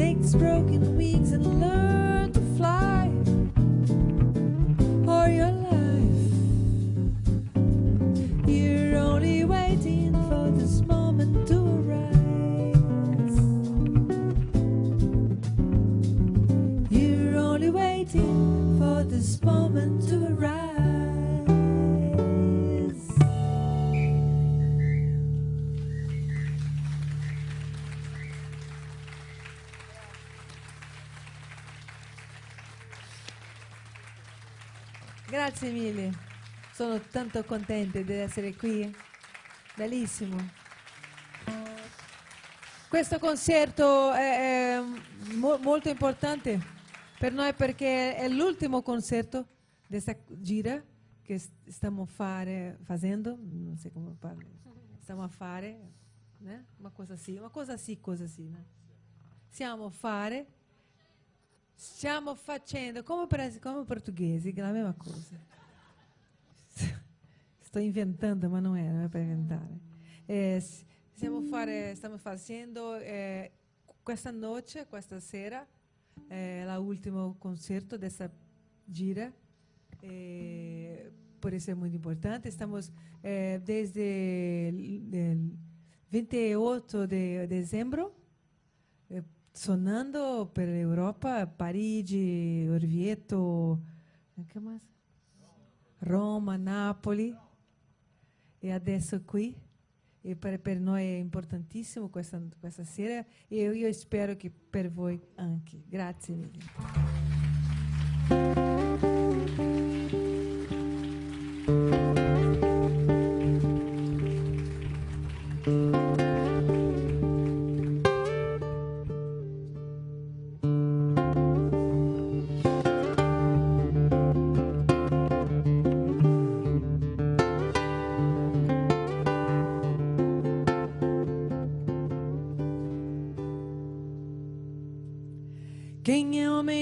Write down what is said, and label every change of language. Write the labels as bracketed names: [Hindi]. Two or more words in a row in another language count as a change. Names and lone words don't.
[English] these broken wings and learn to fly all your life. You're only waiting for this moment to arise. You're only waiting for this moment to arise. [Italian] Grazie mille, sono tanto contenta di essere qui, bellissimo. Questo concerto è molto importante per noi perché è l'ultimo concerto di questa gira che stiamo facendo, non so come parlo, stiamo a fare, né? [Portuguese] Uma coisa assim, né? [Italian] Stiamo facendo, come portoghesi, che è la mesma cosa. Sto inventando, ma non è per inventare. Stiamo facendo questa notte, questa sera, l'ultimo concerto di questa gira. [Portuguese] Por isso é muito importante. [Spanish] Estamos desde el 28 [Portuguese] de dezembro [Spanish] sonando [Italian] per l'Europa, [Spanish] Parigi, Orvieto, che mais? [Italian] Roma, Napoli e adesso qui. E per noi è importantissimo questa sera e io spero che per voi anche. Grazie mille. [Portuguese] Quem é homem